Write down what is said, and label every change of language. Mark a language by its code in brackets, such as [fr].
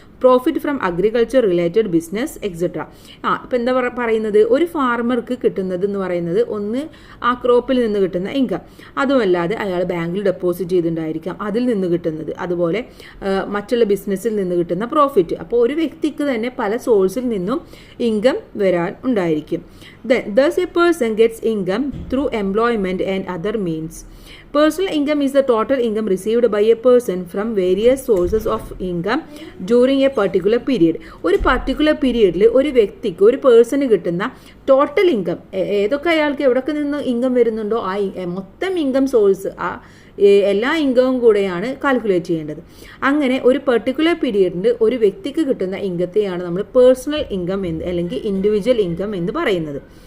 [en] Profit from agriculture related business etcetera. [ml] ഇപ്പം എന്താ പറയുന്നത്, ഒരു ഫാർമർക്ക് കിട്ടുന്നത് എന്ന് പറയുന്നത് ഒന്ന് ആ ക്രോപ്പിൽ നിന്ന് കിട്ടുന്ന ഇൻകം, അതുമല്ലാതെ അയാൾ ബാങ്കിൽ ഡെപ്പോസിറ്റ് ചെയ്തിട്ടുണ്ടായിരിക്കാം, അതിൽ നിന്ന് കിട്ടുന്നത്, അതുപോലെ മറ്റുള്ള ബിസിനസ്സിൽ നിന്ന് കിട്ടുന്ന പ്രോഫിറ്റ്. അപ്പോൾ ഒരു വ്യക്തിക്ക് തന്നെ പല സോഴ്സിൽ നിന്നും ഇൻകം വരാൻ ഉണ്ടായിരിക്കും. [en] Thus a person gets income through employment and other means. Personal income is the total income received by a person from various sources of income during a particular period. [ml] ഒരു പർട്ടിക്കുലർ പീരീഡിൽ ഒരു വ്യക്തിക്ക്, ഒരു person കിട്ടുന്ന total income, ഏതൊക്കെ അയാൾക്ക് എവിടൊക്കെ നിന്ന് ഇൻകം വരുന്നുണ്ടോ ആ മൊത്തം ഇൻകം സോഴ്സ്, ആ എല്ലാ ഇൻകവും കൂടെയാണ് കാൽക്കുലേറ്റ് ചെയ്യേണ്ടത്. അങ്ങനെ ഒരു പെർട്ടിക്കുലർ പീരീഡിൽ ഒരു വ്യക്തിക്ക് കിട്ടുന്ന ഇൻകത്തെയാണ് നമ്മൾ പേഴ്സണൽ ഇൻകം എന്ന് അല്ലെങ്കിൽ ഇൻഡിവിജ്വൽ ഇൻകം എന്ന് പറയുന്നത്.